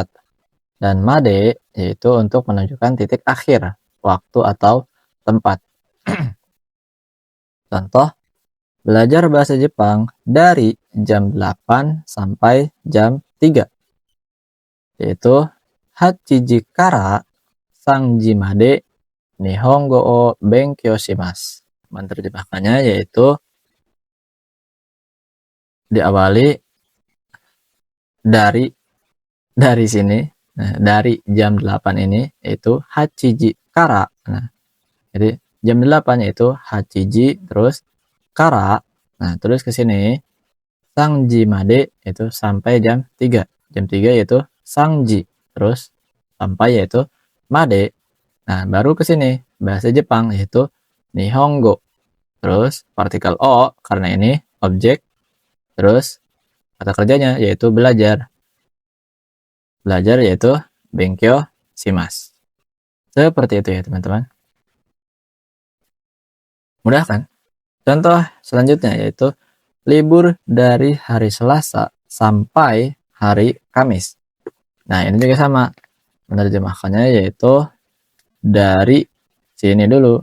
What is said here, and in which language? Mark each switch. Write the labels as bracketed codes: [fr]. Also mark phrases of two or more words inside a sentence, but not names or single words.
[id] Dan made yaitu untuk menunjukkan titik akhir waktu atau tempat. Contoh, belajar bahasa Jepang dari jam 8 sampai jam 3. [ja] Yaitu 八時から三時まで日本語を勉強します. [id] Menerjemahkannya yaitu diawali dari sini. Nah, dari jam 8 ini yaitu [ja] 八時から. [id] Nah, jadi jam 8 yaitu hachiji, terus kara. Nah, terus ke sini [ja] 三時まで [id] itu sampai jam 3. Jam 3 yaitu sangji, terus sampai yaitu made. Nah, baru ke sini bahasa Jepang yaitu nihongo. Terus partikel o karena ini objek, terus kata kerjanya yaitu belajar. Belajar yaitu [ja] 勉強します. [id] Seperti itu ya teman-teman. Mudah kan? Contoh selanjutnya yaitu libur dari hari Selasa sampai hari Kamis. Nah, ini juga sama. Menerjemahkannya yaitu dari sini dulu.